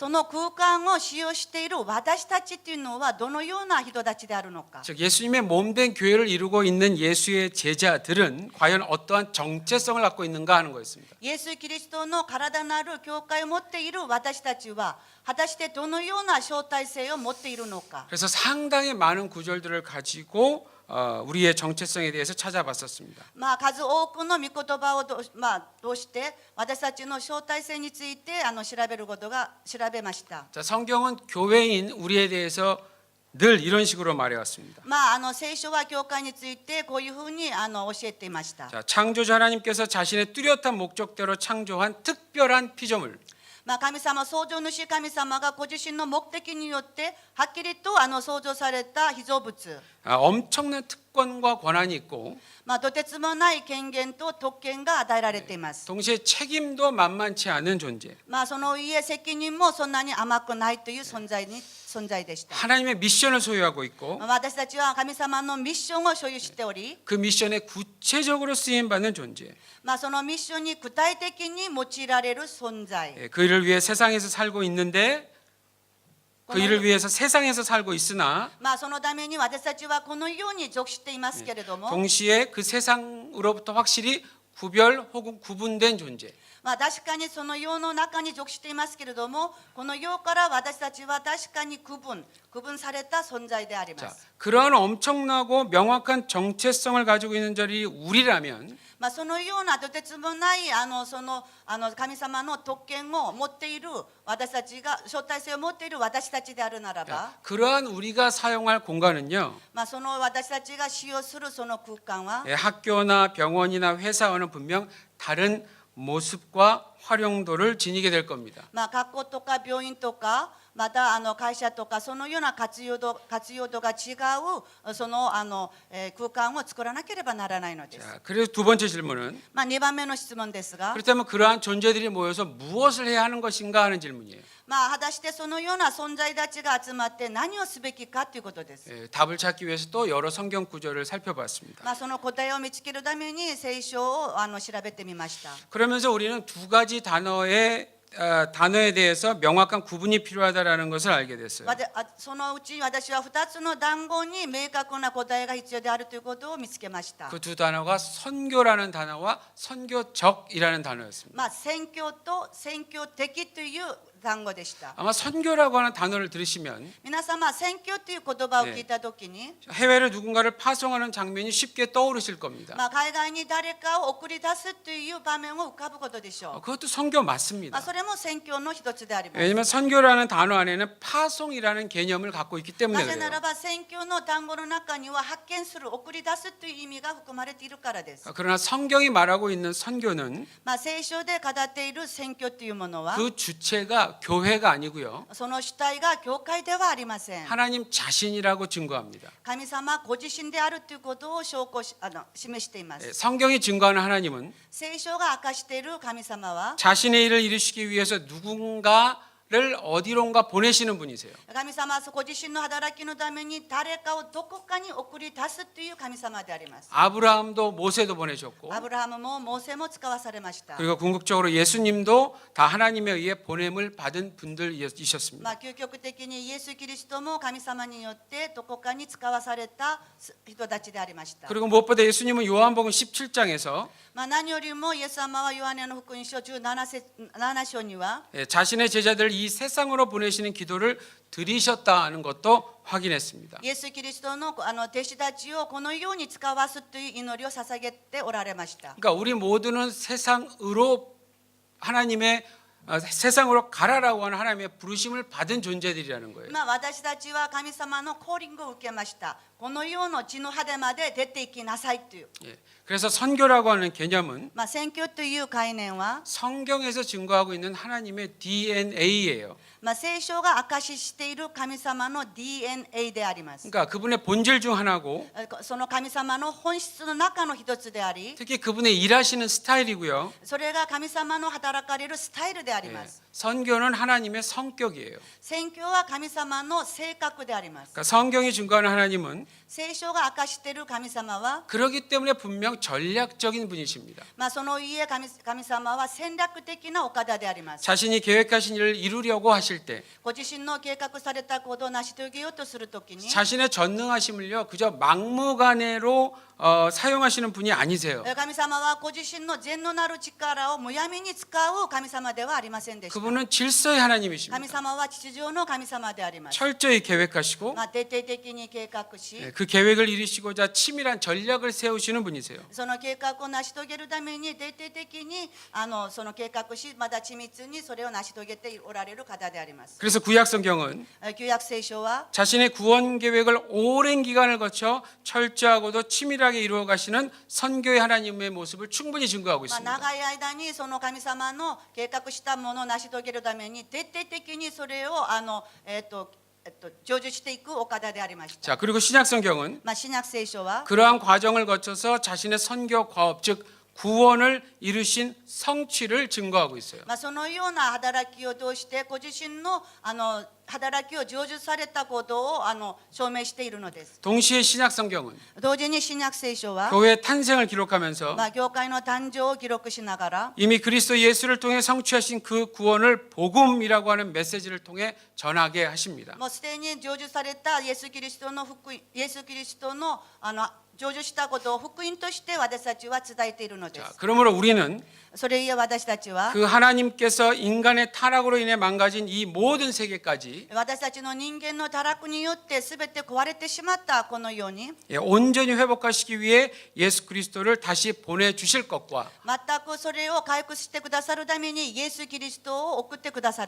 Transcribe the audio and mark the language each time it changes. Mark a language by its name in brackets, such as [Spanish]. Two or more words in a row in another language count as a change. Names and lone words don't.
[Japanese] その空間を使用している私たちというのはどのような人たちであるのか。 [Korean] 즉 예수님의 몸된 교회를 이루고 있는 예수의 제자들은 과연 어떠한 정체성을 갖고 있는가 하는 거였습니다. [Japanese] イエス・キリストの体なる教会を持っている私たちは果たしてどのような招待性を持っているのか。 [Korean] 그래서 상당히 많은 구절들을 가지고 우리의 정체성에 대해서 찾아봤었습니다. [Japanese] 数多くの御言葉を通して私たちの招待性について調べました。 [Korean] 자, 성경은 교회인 우리에 대해서 늘 이런 식으로 말해왔습니다. [Japanese] 聖書は教会についてこういうふうに教えていました。 [Korean] 자, 창조자 하나님께서 자신의 뚜렷한 목적대로 창조한 특별한 피조물. [Japanese] 神様創造主神様がご自身の目的によってはっきりと創造された被造物、 [Korean] 엄청난 특권과 권한이 있고 [Japanese] とてつもない権限と特権が与えられています。 [Korean] 동시에 책임도 만만치 않은 존재. [Japanese] その上責任もそんなに甘くないという存在でした。 [Korean] 하나님의 미션을 소유하고 있고 [Japanese] 私たちは神様のミッションを所有しており、 [Korean] 그 미션에 구체적으로 쓰임받는 존재. [Japanese] そのミッションに具体的に用いられる存在。 [Korean] 그 일을 위해 세상에서 살고 있는데 그 일을 위해서 세상에서 살고 있으나 [Japanese] そのために私たちはこのように属していますけれども、 [Korean] 동시에 그 세상으로부터 확실히 구별 혹은 구분된 존재. [Japanese] まあ、確かにその世の中に属していますけれども、この世から私たちは確かに区分された存在でありま [Korean] 자, [Japanese] す。 [Korean] 그러한 엄청나고 명확한 정체성을 가지고 있는 자리 우리라면 [Japanese] まあ、そのようなとてつもない神様の特権を持っている私たちが、招待性を持っている私たちであるならば、 [Korean] 그러한 우리가 사용할 공간은요, [Japanese] まあ、その私たちが使用するその空間は、 [Korean] 학교나 병원이나 회사와는 분명 다른 모습과 활용도를 지니게 될 겁니다. [Japanese] まあ、学校とか病院とか、また会社とか、そのような活用度が違うその空間を作らなければならないのです。 [Korean] 자, 그래서 두 번째 질문은 [Japanese] まあ、2番目の質問ですが、 [Korean] 그렇다면 그러한 존재들이 모여서 무엇을 해야 하는 것인가 하는 질문이에요. [Japanese] まあ、果たしてそのような存在たちが集まって何をすべきかということです。 [Korean] 답을 찾기 위해서 또 여러 성경 구절을 살펴봤습니다. [Japanese] まあ、その答えを見つけるために聖書を調べてみました。 [Korean] 그러면서 우리는 두 가지 단어에 대해서 명확한 구분이 필요하다라는 것을 알게 됐어요. [Japanese] そのうち私は2つの単語に明確な答えが必要であるということを見つけました。 [Korean] 그 두 단어가 선교라는 단어와 선교적이라는 단어였습니다. [Japanese] まあ、宣教と宣教的という単語でした。 [Korean] 아마 선교라고 하는 단어를 들으시면 [Japanese] 皆様、宣教という言葉を聞いたときに、 [Korean] 해외로 누군가를 파송하는 장면이 쉽게 떠오르실 겁니다. [Japanese] まあ、海外に誰かを送り出すという場面を浮かぶことでしょう。 [Korean] 그것도 선교 [Japanese] ま [Korean] 맞습니다. [Japanese] あ、それも宣教の一つであります。 [Korean] 왜냐하면 선교라는 단어 안에는 파송이라는 개념을 갖고 있기 때문에 [Japanese] なぜな [Korean] 그래요. [Japanese] らば宣教の単語の中には発見する、送り出すという意味が含まれているからです。 [Korean] 그러나 성경이 말하고 있는 선교는 [Japanese] まあ、聖書で語っている宣教というものは、 [Korean] 그 주체가 교회가 아니고요. [Japanese] その主体が教会ではありません。 [Korean] 하나님 자신이라고 증거합니다. [Japanese] 神様ご自身であるということを示しています。 [Korean] 성경이 증거하는 하나님은 [Japanese] 聖書が明かしている神様は、 [Korean] 자신의 일을 이루시기 위해서 누군가를 어디론가 보내시는 분이세요. [Japanese] 神様はご自身の働きのために誰かをどこかに送り出すという神様であります。 [Korean] 아브라함도 모세도 보내셨고 [Japanese] アブラハムもモーセも使わされました。 [Korean] 그리고 궁극적으로 예수님도 다 하나님에 의해 보냄을 받은 분들이셨습니다. [Japanese] まあ、究極的にイエス・キリストも神様によってどこかに使わされた人たちでありました。 [Korean] 그리고 무엇보다 예수님은 요한복음 17장에서 [Japanese] まあ、何よりもイエス様はヨハネの福音書17章には、 [Korean] 자신의 제자들을 이 세상으로 보내시는 기도를 드리셨다는 것도 확인했습니다. [Japanese] イエス・キリストの弟子たちをこのように使わすという祈りを捧げておられました。 [Korean] 그러니까 우리 모두는 세상으로 세상으로 가라라고 하는 하나님의 부르심을 받은 존재들이라는 거예요. [Japanese] まあ、私たちは神様のコーリングを受けました。この世の地の果てまで出て行きなさいという。 [Korean] 그래서 선교라고 하는 개념은 [Japanese] まあ、宣教という概念は、 [Korean] 성경에서 증거하고 있는 하나님의 DNA예요. [Japanese] まあ、聖書が証ししている神様の DNA であります。 [Korean] 그러니까 그분의 본질 중 하나고 [Japanese] その神様の本質の中の一つであり、 [Korean] 특히 그분의 일하시는 스타일이고요. [Japanese] それが神様の働かれるスタイルであります。 [Korean] 선교는 하나님의 성격이에요. [Japanese] 宣教は神様の性格であります。 [Korean] 그러니까 성경이 증거하는 하나님은 [Japanese] 聖書が明かしている神様は、 [Korean] 그렇기 때문에 분명 전략적인 분이십니다. [Japanese] まあ、その家神様は戦略的なお方であります。 [Korean] 자신이 계획하신 일을 이루려고 하실 때 [Japanese] ご自身の計画された行動を成し遂げようとするときに、 [Korean] 자신의 전능하심을요 그저 막무가내로 사용하시는 분이 아니세요. [Japanese] 神様はご自身の全能なる力をむやみに使う神様ではありませんでした。 [Korean] 그분은 질서의 하나님이십니다. [Japanese] 神様は秩序の神様であります。 [Korean] 철저히 계획하시고 [Japanese] まあ、徹底的に計画し、 [Korean] 그 계획을 이루시고자 치밀한 전략을 세우시는 분이세요. [Japanese] その計画を成し遂げるために徹底的にその計画し、また緻密にそれを成し遂げておられる方であります。 [Korean] 그래서 구약 성경은 [Japanese] 旧約聖書は [Korean] 자신의 구원 계획을 오랜 기간을 거쳐 철저하고도 치밀하게 이루어 가시는 선교의 하나님의 모습을 충분히 증거하고 [Japanese] まあ、 [Korean] 있습니다. [Japanese] 長い間にその神様の計画したものを成し遂げるために徹底的にそれを成就していくお方でありました。 [Korean] 자, 그리고 신약 성경은 [Japanese] まあ、新約聖書は [Korean] 그러한 과정을 거쳐서 자신의 선교 과업 즉 구원을 이루신 성취를 증거하고 있어요. [Japanese] まあ、そのような働きを通してご自身の働きを成就されたことを証明しているのです。 [Korean] 동시에 신약 성경은 [Japanese] 同時に新約聖書は、 [Korean] 교회의 탄생을 기록하면서 [Japanese] まあ、教会の誕生を記録しながら、 [Korean] 이미 그리스도 예수를 통해 성취하신 그 구원을 복음이라고 하는 메시지를 통해 전하게 하십니다. [Japanese] もうすでに成就されたイエス・キリストの成就したことを福音として私たちは伝えているので [Korean] 자, [Japanese] す。 [Korean] 그러므로 우리는 [Japanese] それゆえ私たちは [Korean] 그 하나님께서 인간의 타락으로 인해 망가진 이 모든 세계까지 [Japanese] 私たちの人間の堕落によって全て壊れてしまったこのように [Korean] 온전히 회복하시기 위해 예수 그리스도를 다시 보내주실 것과 [Japanese] 全くそれを回復してくださるためにイエス・キリストを送ってください